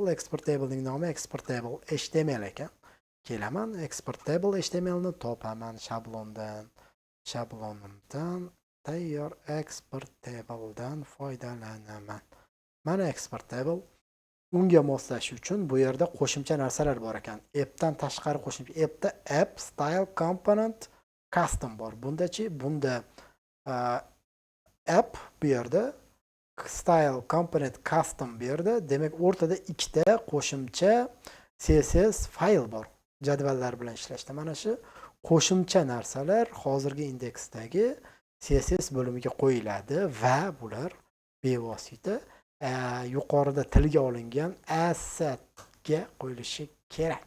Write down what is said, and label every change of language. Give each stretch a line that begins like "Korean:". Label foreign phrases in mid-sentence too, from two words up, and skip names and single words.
Uzbek: Export tablening nomi
English: export table HTML
Uzbek: ekan. Kelaman,
English: export table HTML
Uzbek: ni topaman shablonimdan tayyor export tabledan foydalanaman. Mana
English: export table.
Uzbek: Unga moslash uchun bu yerda qo'shimcha narsalar bor ekan. Appdan tashqari qo'shimcha. Appda
English: app, style, component, custom
Uzbek: bor. Bunda app bu yerda,
English: style, component, custom
Uzbek: bu yerda. Demak, o'rtada ikkita qo'shimcha CSS fayl bor. Jadvallar bilan ishlashda. Mana shu qo'shimcha narsalar hozirgi indeksdagi CSS bo'limiga qo'yiladi va bular bevosita yuqorida tilga olingan assetga qo'yilishi kerak.